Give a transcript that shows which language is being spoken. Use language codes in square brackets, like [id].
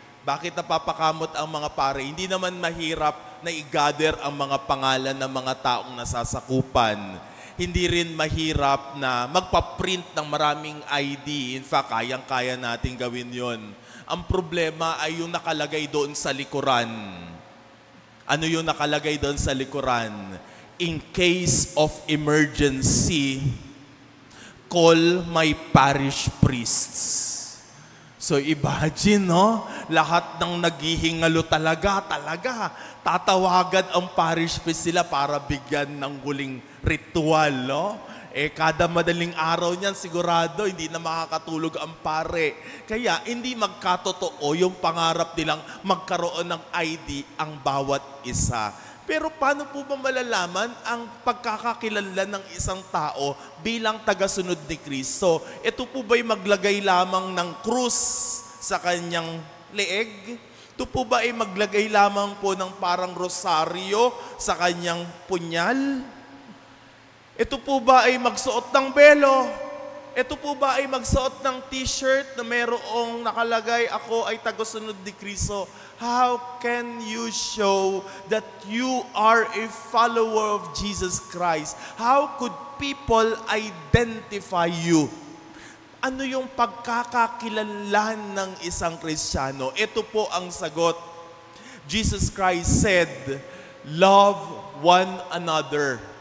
[tl] Bakit napapakamot ang mga pare? Hindi naman mahirap na i-gather ang mga pangalan ng mga taong nasasakupan. Hindi rin mahirap na magpa-print ng maraming ID. [en] In fact, [tl] kayang-kaya natin gawin yon. Ang problema ay yung nakalagay doon sa likuran. Ano yung nakalagay doon sa likuran? [en] In case of emergency, call my parish priests. [tl] So imagine, no? Lahat ng naghihingalo talaga, tatawagan ang parish priest sila para bigyan ng huling ritual, no? Kada madaling araw niyan, sigurado, hindi na makakatulog ang pare. Kaya, hindi magkatotoo yung pangarap nilang magkaroon ng ID ang bawat isa. Pero paano po ba malalaman ang pagkakakilanlan ng isang tao bilang tagasunod ni Kristo? Ito po ba'y maglagay lamang ng krus sa kanyang leeg? Ito po ba ay maglagay lamang po ng parang rosaryo sa kanyang punyal? Ito po ba ay magsuot ng belo? Ito po ba ay magsuot ng t-shirt na mayroong nakalagay, ako ay tagasunod ni Kristo? [en] How can you show that you are a follower of Jesus Christ? How could people identify you? [tl] Ano yung pagkakakilanlan ng isang Kristiyano? Ito po ang sagot. [en] Jesus Christ said, love one another.